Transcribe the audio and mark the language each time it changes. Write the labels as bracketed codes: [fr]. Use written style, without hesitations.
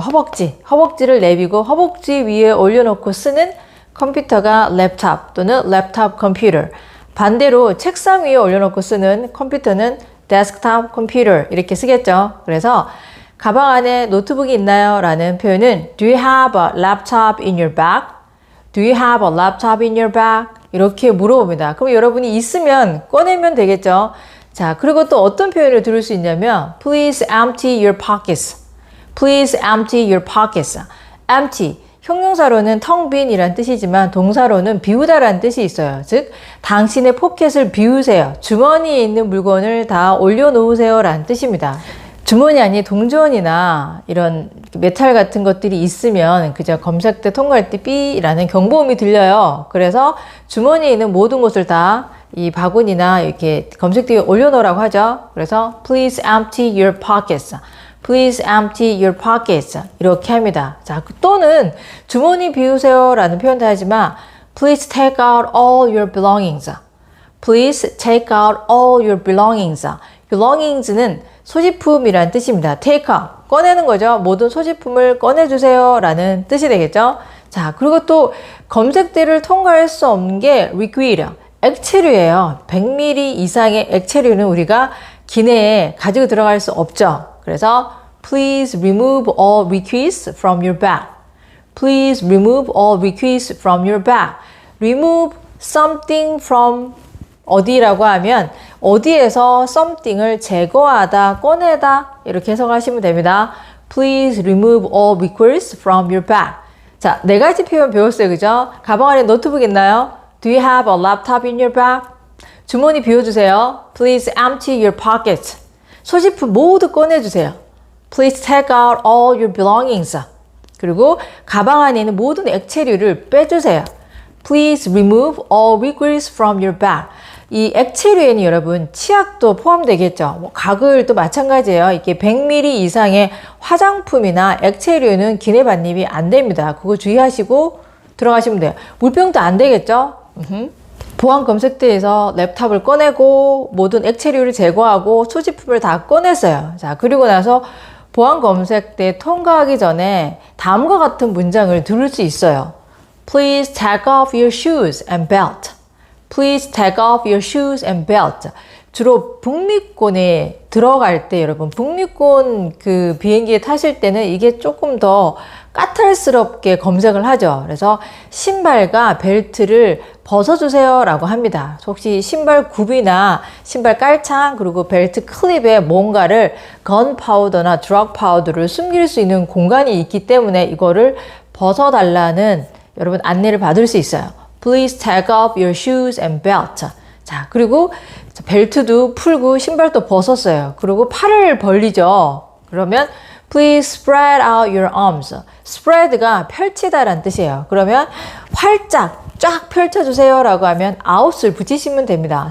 [ko] 허벅지를 랩이고 허벅지 위에 올려놓고 쓰는 컴퓨터가 랩탑 또는 랩탑 컴퓨터. 반대로 책상 위에 올려놓고 쓰는 컴퓨터는 데스크탑 컴퓨터 이렇게 쓰겠죠. 그래서 가방 안에 노트북이 있나요? 라는 표현은 [en] Do you have a laptop in your bag? Do you have a laptop in your bag? [ko] 이렇게 물어봅니다. 그럼 여러분이 있으면 꺼내면 되겠죠. 자, 그리고 또 어떤 표현을 들을 수 있냐면 [en] Please empty your pockets. Please empty your pockets. Empty. [ko] 형용사로는 텅 빈이란 뜻이지만 동사로는 비우다라는 뜻이 있어요. 즉, 당신의 포켓을 비우세요. 주머니에 있는 물건을 다 올려놓으세요 라는 뜻입니다. 주머니 안에 동전이나 이런 메탈 같은 것들이 있으면 그저 검색대 통과할 때 삐라는 경보음이 들려요. 그래서 주머니에 있는 모든 것을 다 이 바구니나 이렇게 검색대에 올려놓으라고 하죠. 그래서 [en] Please empty your pockets. Please empty your pockets. [ko] 이렇게 합니다. 자, 또는 주머니 비우세요 라는 표현도 하지만 [en] Please take out all your belongings. Please take out all your belongings. [ko] belongings는 소지품이란 뜻입니다. take out, 꺼내는 거죠. 모든 소지품을 꺼내주세요 라는 뜻이 되겠죠. 자, 그리고 또 검색대를 통과할 수 없는 게 liquid, 액체류예요. 100ml 이상의 액체류는 우리가 기내에 가지고 들어갈 수 없죠. 그래서 [en] Please remove all liquids from your bag. Please remove all liquids from your bag. Remove something from [ko] 어디라고 하면 어디에서 something을 제거하다, 꺼내다 이렇게 해석하시면 됩니다. [en] Please remove all liquids from your bag. [ko] 자, 네 가지 표현 배웠어요. 그죠? 가방 안에 노트북 있나요? [en] Do you have a laptop in your bag? [ko] 주머니 비워주세요. [en] Please empty your pockets. [ko] 소지품 모두 꺼내주세요. [en] Please take out all your belongings. [ko] 그리고 가방 안에 있는 모든 액체류를 빼주세요. [en] Please remove all liquids from your bag. [ko] 이 액체류에는 여러분 치약도 포함되겠죠. 가글도 마찬가지예요. 이게 100ml 이상의 화장품이나 액체류는 기내 반입이 안 됩니다. 그거 주의하시고 들어가시면 돼요. 물병도 안 되겠죠. 보안 검색대에서 랩탑을 꺼내고 모든 액체류를 제거하고 소지품을 다 꺼냈어요. 자, 그리고 나서 보안 검색대 통과하기 전에 다음과 같은 문장을 들을 수 있어요. [en] Please take off your shoes and belt. Please take off your shoes and belt. [ko] 주로 북미권에 들어갈 때 여러분 북미권 그 비행기에 타실 때는 이게 조금 더 까탈스럽게 검색을 하죠. 그래서 신발과 벨트를 벗어주세요 라고 합니다. 혹시 신발 굽이나 신발 깔창 그리고 벨트 클립에 뭔가를 건 파우더나 드럭 파우더를 숨길 수 있는 공간이 있기 때문에 이거를 벗어달라는 여러분 안내를 받을 수 있어요. [en] Please take off your shoes and belt. [ko] 자, 그리고 벨트도 풀고 신발도 벗었어요. 그리고 팔을 벌리죠. 그러면 [en] Please spread out your arms. [ko] spread가 펼치다라는 뜻이에요. 그러면 활짝 쫙 펼쳐주세요 라고 하면 out을 붙이시면 됩니다.